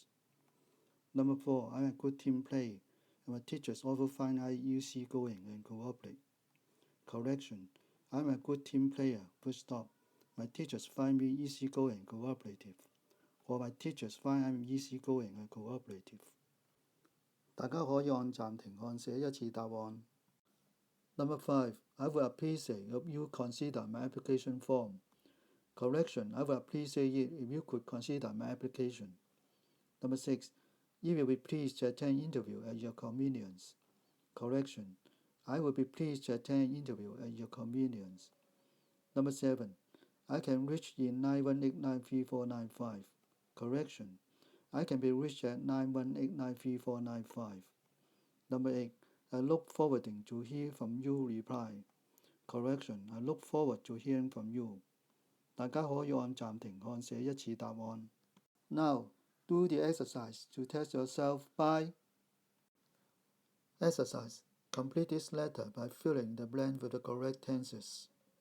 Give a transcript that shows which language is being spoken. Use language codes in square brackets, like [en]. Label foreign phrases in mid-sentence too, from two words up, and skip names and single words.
[en] Number 4. I am a good team player, and my teachers also find I easygoing and cooperate. Correction. I am a good team player, full stop. My teachers find me easygoing and cooperative. or my teachers find I'm easygoing and cooperative. [zh] 大家可以按暫停看寫一次答案。 [en] Number 5. I would appreciate if you consider my application form. Correction. I would appreciate it if you could consider my application. Number 6. You will be pleased to attend interview at your convenience. Correction. I will be pleased to attend interview at your convenience. Number 7. I can reach in 918-93495. Correction. I can be reached at 918-93495. Number 8. I look forward to hear from you reply. Correction. I look forward to hearing from you. [zh] 大家可以按暫停看寫一次答案。 [en] Now, do the exercise to test yourself by Exercise. Complete this letter by filling the blank with the correct tenses.